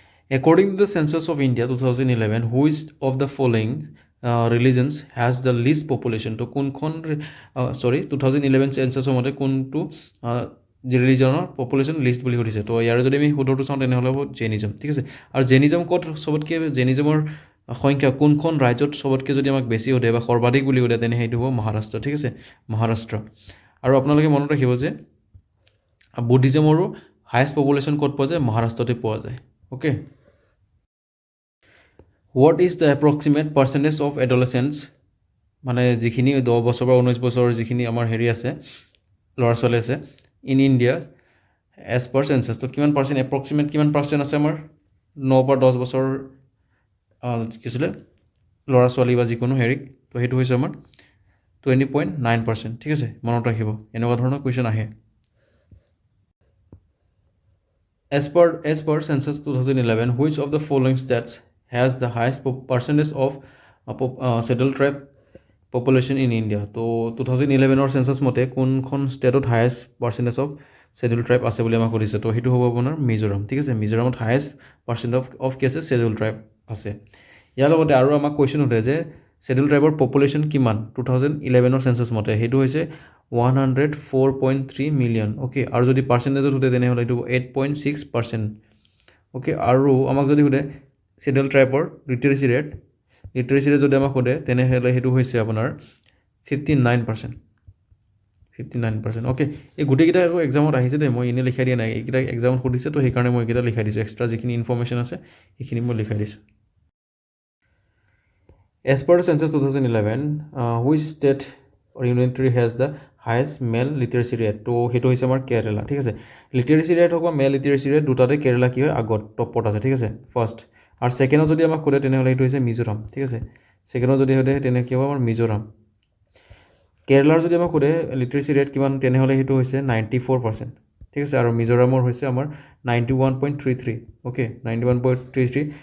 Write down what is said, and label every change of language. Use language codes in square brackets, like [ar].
[en] According to the Census of India 2011, which of the following religions has the least population? [as] তো কোনখন 2011 চেঞ্চাছৰ মতে কোনটো ৰিলিজনৰ population list বুলি সুধিছে। তো ইয়াৰ যদি আমি শুদ্ধটো চাওঁ তেনেহ'লে হ'ব জেনিজম, ঠিক আছে। আৰু জেনিজম ক'ত চবতকৈ জেনিজমৰ সংখ্যা কোনখন ৰাজ্যত চবতকৈ যদি আমাক বেছি সোধে বা সৰ্বাধিক বুলি সোধে তেনে সেইটো হ'ব মহাৰাষ্ট্ৰ, ঠিক আছে, মহাৰাষ্ট্ৰ। আৰু আপোনালোকে মনত ৰাখিব যে বুদ্ধিজমৰো হায়েষ্ট পপুলেশ্যন ক'ত পোৱা যায়, মহাৰাষ্ট্ৰতে পোৱা যায়, okay. [en] what is the approximate percentage of adolescents, [as] মানে যিখিনি 10 বছৰ বা 19 বছৰ যিখিনি আমাৰ হেৰি আছে ল'ৰা ছোৱালী আছে [en] In India as per census. [as] তো কিমান পাৰ্চেণ্ট এপ্ৰক্সিমেট কিমান পাৰ্চেণ্ট আছে আমাৰ 9 পৰা 10 বছৰ কি আছিলে ল'ৰা ছোৱালী বা যিকোনো হেৰিক। তো সেইটো হৈছে আমাৰ 20.9%, ঠিক আছে, মনত ৰাখিব এনেকুৱা ধৰণৰ কুৱেশ্যন আহে। [en] As per census 2011, which of the following states has the highest percentage of scheduled tribe population in India? [as] তো 2011 চেঞ্চাছ মতে কোনখন ষ্টেটত highest percentage of schedule tribe আছে বুলি আমাক সুধিছে। তো সেইটো হ'ব আপোনাৰ মিজোৰাম, ঠিক আছে। মিজোৰামত হায়েষ্ট পাৰ্চেণ্ট অফ কি আছে, শ্বেডিউল ট্ৰাইব আছে। ইয়াৰ লগতে আৰু আমাক কুৱেশ্যন সোধে যে শ্বেডিউল ট্ৰাইবৰ পপুলেশ্যন কিমান 2011 চেঞ্চাছ মতে, সেইটো হৈছে 104.3 মিলিয়ন, অ'কে। আৰু যদি পাৰ্চেণ্টেজত সোধে তেনেহ'লে এইটো 8.6%, অ'কে। আৰু আমাক যদি সোধে শ্বেডিউল ট্ৰাইবৰ লিটাৰেচি ৰেট যদি আমাক সোধে তেনেহ'লে সেইটো হৈছে আপোনাৰ 59%, অ'কে। এই গোটেইকেইটা আকৌ এক্সামত আহিছে দেই, মই এনেই লিখাই দিয়া নাই, এইকেইটা এক্সামত সুধিছে। তো সেইকাৰণে মই এইকেইটা লিখাই দিছোঁ, এক্সট্ৰা যিখিনি ইনফৰ্মেশ্যন আছে সেইখিনি মই লিখাই দিছোঁ। [en] As per the census 2011, which state or union territory has the highest male literacy rate? [as] তো সেইটো হৈছে আমাৰ কেৰেলা, ঠিক আছে। লিটাৰেচি ৰেট হওক বা মেল লিটাৰেচি ৰেট দুটাতে কেৰেলা কি হয় আগত টপত আছে, ঠিক আছে, ফাৰ্ষ্ট। আৰু ছেকেণ্ডত যদি আমাক সোধে তেনেহ'লে সেইটো হৈছে মিজোৰাম, ঠিক আছে। ছেকেণ্ডত যদি সোধে তেনে কি হ'ব আমাৰ মিজোৰাম। কেৰেলাৰ যদি আমাক সোধে লিটাৰেচি ৰেট কিমান তেনেহ'লে সেইটো হৈছে 94%, ঠিক আছে। আৰু মিজোৰামৰ হৈছে আমাৰ 91.33, অ'কে, 91.33।